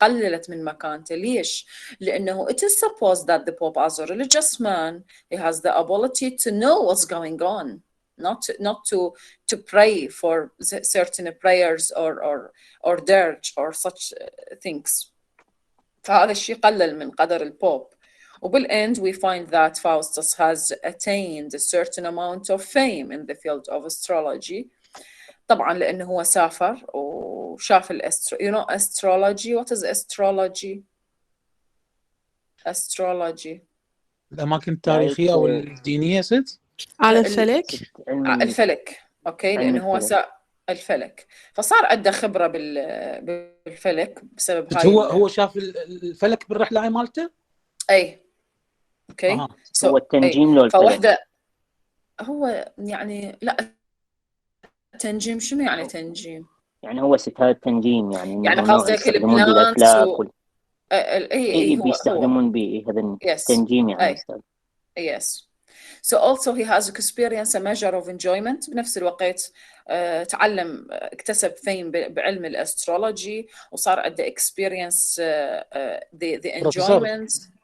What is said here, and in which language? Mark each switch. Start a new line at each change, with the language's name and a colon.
Arabic: قللت من مكانته. ليش؟ لأنه
English: it is supposed that the Pope, as a religious man, he has the ability to know what's going on, not to pray for certain prayers or dirge or such things.
Arabic: فهذا الشيء قلل من قدر البوب.
English: وبالend we find that Faustus has attained a certain amount of fame in the field of astrology.
Arabic: طبعا لأنه هو سافر وشاف
English: you know astrology. What is astrology? Astrology.
Arabic: الأماكن التاريخية أو الدينية ست؟ على الفلك. الفلك. أوكي لأنه هو الفلك فصار عنده خبرة بالفلك بسبب هاي. هو شاف الفلك بالرحلة هاي مالته؟ أي. اوكي هو التنجيم لو فوحده هو يعني لا التنجيم شنو يعني تنجيم؟ يعني هو ستات تنجيم يعني قصدك البلانس اي بيستخدمون به هذا التنجيم يعني استاذ.
English: Yes. So also he has experienced a measure of enjoyment.
Arabic: بنفس الوقت تعلم اكتسب
English: fame
Arabic: بعلم الاسترولوجي وصار عنده
English: experience the enjoyment.